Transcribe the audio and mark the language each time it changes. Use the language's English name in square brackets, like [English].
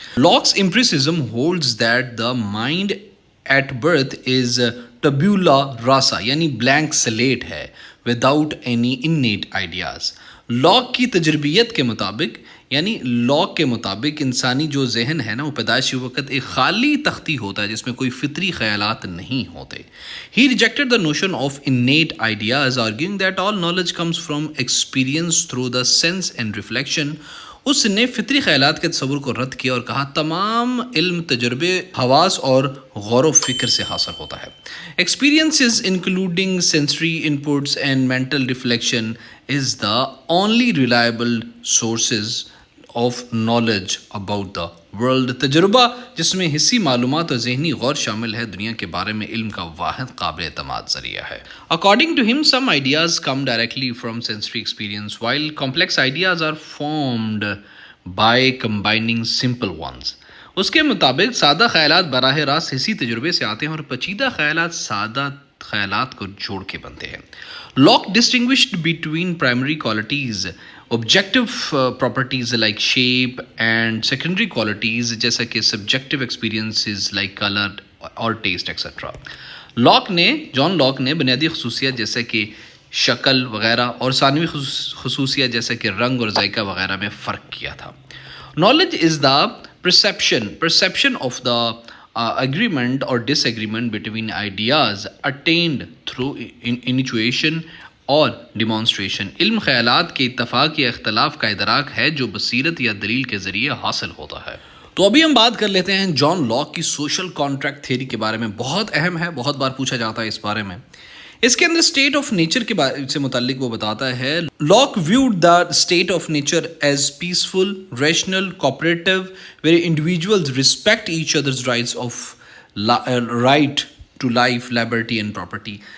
[English] Locke's empiricism holds that the mind at birth is tabula rasa یعنی blank slate ہے without any innate ideas. [Urdu] Lock کی تجربیت کے مطابق یعنی لاک کے مطابق انسانی جو ذہن ہے نا وہ پیدائشی وقت ایک خالی تختی ہوتا ہے جس میں کوئی فطری خیالات نہیں ہوتے. [English] He rejected the notion of innate ideas, arguing that all knowledge comes from experience through the sense and reflection. [Urdu] اس نے فطری خیالات کے تصور کو رد کیا اور کہا تمام علم تجربے حواس اور غور و فکر سے حاصل ہوتا ہے. [English] Experiences including sensory inputs and mental reflection is the only reliable sources of knowledge about the world. [Urdu] تجربہ جس میں حسی معلومات اور ذہنی غور شامل ہے دنیا کے بارے میں علم کا واحد قابل اعتماد ذریعہ ہے. [English] According to him, some ideas come directly from sensory experience while complex ideas are formed by combining simple ones. [Urdu] اس کے مطابق سادہ خیالات براہ راست حسی تجربے سے آتے ہیں اور پیچیدہ خیالات سادہ خیالات کو جوڑ کے بنتے ہیں. [English] Locke distinguished between primary qualities, objective properties like shape and secondary qualities [Urdu] جیسا کہ [English] subjective experiences like color اور taste etc. [Urdu] جان لاک نے بنیادی خصوصیات جیسا کہ شکل وغیرہ اور ثانوی خصوصیات جیسا کہ رنگ اور ذائقہ وغیرہ میں فرق کیا تھا. [English] Knowledge is the perception of the agreement or disagreement between ideas attained through intuition اور demonstration. [Urdu] علم خیالات کے اتفاق یا اختلاف کا ادراک ہے جو بصیرت یا دلیل کے ذریعے حاصل ہوتا ہے. تو ابھی ہم بات کر لیتے ہیں جان لاک کی سوشل کانٹریکٹ تھیوری کے بارے میں. بہت اہم ہے, بہت بار پوچھا جاتا ہے اس بارے میں. اس کے اندر اسٹیٹ آف نیچر کے سے متعلق وہ بتاتا ہے [English] Locke viewed the state of nature as peaceful rational cooperative where individuals respect each other's rights of right to life liberty and property.